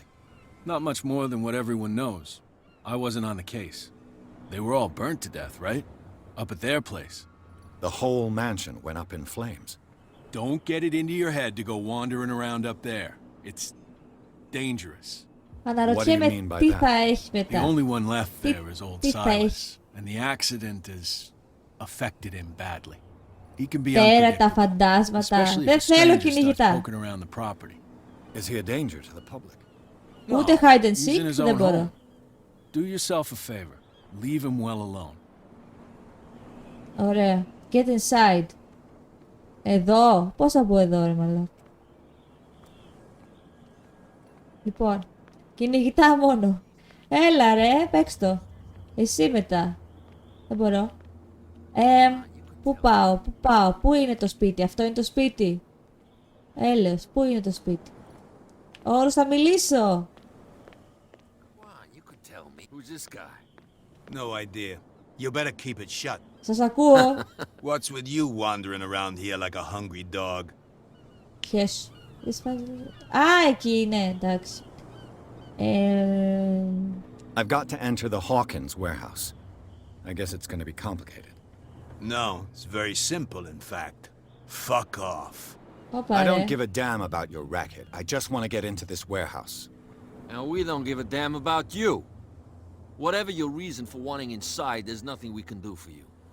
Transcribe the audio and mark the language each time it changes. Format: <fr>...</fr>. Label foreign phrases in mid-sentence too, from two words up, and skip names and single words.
<en>Not much more than what everyone knows. I wasn't on the case. They were all burnt to death, right? Up at their place. The whole mansion went up in flames. Don't get it into your head to go wandering around up there. It's dangerous.</en> <el>Αναρωτιέμαι τι θα έχει</el> <en>The</en> <el>μετά.</el> <en>only one left there is old</en> <el>τι θα έχει.</el> <en>Silas, and the accident has affected him badly. He can be</en> <el>Πέρα τα</el> <en>unpredictable,</en> <el>φαντάσματα.</el> <en>especially if</en> <el>Δεν</el> <en>a</en> <el>θέλω</el> <en>stranger starts</en> <el>κυνηγητά.</el> <en>poking around the property. Is he a danger to the public?</en> <el>Ούτε</el> <en>hide and He's in seek his</en> <el>δεν</el> <en>own</en> <el>μπορώ.</el> <en>home. Do yourself a favor. Leave him well alone. Ωραία. Get inside.</en> <el>Εδώ. Πώς θα μπω εδώ, ρε μαλάκα. Λοιπόν. Κυνηγητά μόνο. Έλα ρε, παίξ' το. Εσύ μετά. Δεν μπορώ. Πού πάω. Πού είναι το σπίτι. Αυτό είναι το σπίτι. Έλεος, πού είναι το σπίτι. Όρος, θα μιλήσω.</el> <en>Who's this guy? No idea. You better keep it shut.</en> <el>Σας ακούω.</el> <en>What's with you wandering around here like a hungry dog?</en> <el>Ποιος. Α, εκεί είναι, εντάξει.</el> <en>I've got to enter the Hawkins warehouse. I guess it's going to be complicated. No, it's very simple, in fact. Fuck off. I don't give a damn about your racket. I just want to get into this warehouse. And we don't give a damn about you. Whatever your reason for wanting inside, there's nothing we can do for you.</en>